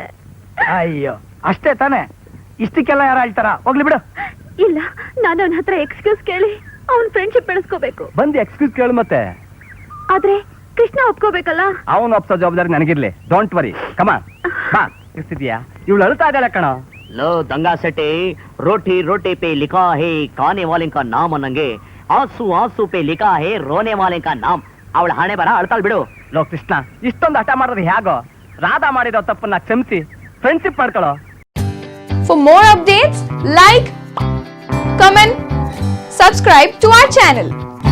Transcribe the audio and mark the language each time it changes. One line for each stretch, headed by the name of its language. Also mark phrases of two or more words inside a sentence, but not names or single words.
Kannada: ಅಯ್ಯೋ, ಅಷ್ಟೇ ತಾನೆ? ಇಷ್ಟಕ್ಕೆಲ್ಲ ಯಾರು ಹೇಳ್ತಾರ? ಹೋಗ್ಲಿ ಬಿಡು. ಇಲ್ಲ, ನಾನು ಅವನ ಹತ್ರ ಎಕ್ಸ್ಕ್ಯೂಸ್ ಕೇಳಿ ಅವನ್ ಫ್ರೆಂಡ್ಶಿಪ್ ಬೆಳೆಸ್ಕೋಬೇಕು. ಬಂದು ಎಕ್ಸ್ಕ್ಯೂಸ್ ಕೇಳು ಮತ್ತೆ. ಆದ್ರೆ ಕೃಷ್ಣ ಒಪ್ಕೋಬೇಕಲ್ಲ. ಅವನು ಒಪ್ಸೋ ಜವಾಬ್ದಾರಿ ನನಗಿರ್ಲಿ.
English: don't worry, come on
Kannada: ಬಾ. ಇರ್ತಿದ್ಯಾ? ಇವಳು ಅಳ್ತಾ ಇದ್ದಾಳೆ ಕಣ.
Hindi: लो दंगा सेटे रोटी रोटी पे लिखा है खाने वाले का नाम ಅನ್ನಂಗೆ आंसू आंसू पे लिखा है रोने वाले का नाम.
Kannada: ಅವಳ ಹಣೆ ಬರ ಅಳ್ತಾಳ್ ಬಿಡು. ಲೋ ಕೃಷ್ಣ, ಇಷ್ಟೊಂದು ಹಠ ಮಾಡೋದು ಹೇಗೋ? ರಾಧಾ ಮಾಡಿರೋ ತಪ್ಪನ್ನ ಕ್ಷಮಿಸಿ ಫ್ರೆಂಡ್ಶಿಪ್ ಮಾಡ್ಕೊಳ್ಳೋ.
English: For more updates, like, comment, subscribe to our channel.